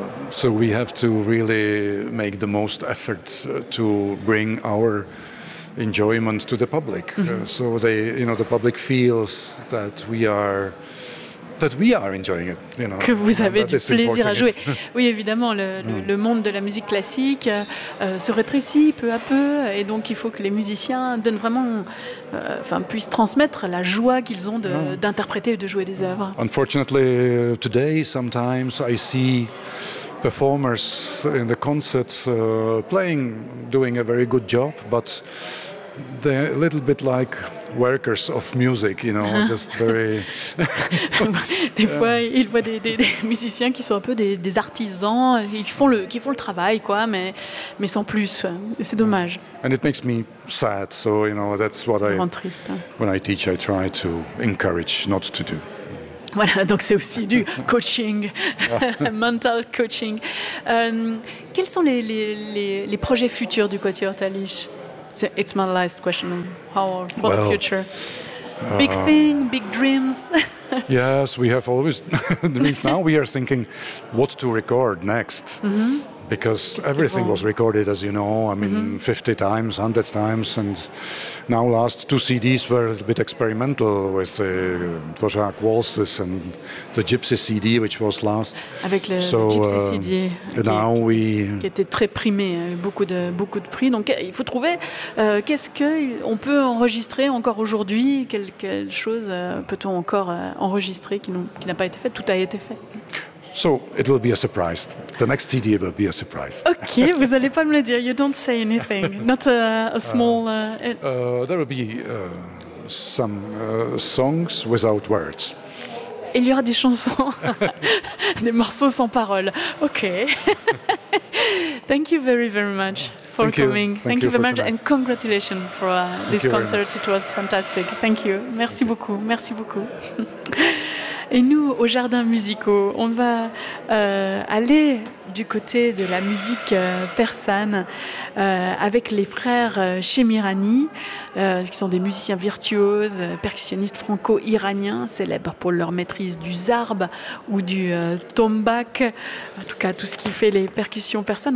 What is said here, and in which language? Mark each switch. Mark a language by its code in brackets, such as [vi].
[en] So we have to really make the most effort to bring our enjoyment to the public. So they, you know, the public feels that we are enjoying it, you know. [fr] Que vous avez du plaisir à jouer. Oui, évidemment, le monde de la musique classique se rétrécit peu à peu, et donc il faut que les musiciens donnent vraiment, puissent transmettre la joie qu'ils ont d'interpréter et de jouer des œuvres. [en] Unfortunately, today, sometimes I see performers in the concert playing, doing a very good job, but they're a little bit like workers of music, you know, just very. [fr] Des fois, il voit des musiciens qui sont un peu des artisans, qui font le travail, quoi, mais sans plus. Et c'est dommage. [en] And it makes me sad. So you know, that's what [fr] c'est vraiment triste. [en] When I teach, I try to encourage not to do. [fr] Voilà, donc c'est aussi du coaching, mental coaching. Quels sont les projets futurs du Quatuor Talisch? [en] It's my last question. How for well, the future? Big thing, big dreams. Yes, we have always. Now we are thinking what to record next. because everything was recorded, as you know, I mean, 50 times, 100 times, and now last two CDs were a bit experimental with the Dvořák Waltzes and the Gypsy CD, which was last. [fr] Avec le, so, le Gypsy CD, [en] now [fr] qui, [en] we, [fr] qui était très primé, beaucoup de prix. Donc il faut trouver qu'est-ce qu'on peut enregistrer encore aujourd'hui, quelle chose peut-on encore enregistrer qui n'a pas été fait, tout a été fait. [en] So it will be a surprise. The next CD will be a surprise. Okay, [fr] vous allez pas me le dire. [en] You don't say anything. Not a small. There will be some songs without words. [fr] Il y aura des chansons, des morceaux sans paroles. [en] Okay. Thank you very, very much for Thank coming. Thank you very tonight. Much, and congratulations for this concert. It was fantastic. Thank you. [fr] Merci beaucoup. Merci beaucoup. Et nous, au Jardin Musicaux, on va aller du côté de la musique persane avec les frères Shemirani, qui sont des musiciens virtuoses, percussionnistes franco-iraniens, célèbres pour leur maîtrise du zarb ou du tombak, en tout cas tout ce qui fait les percussions persanes.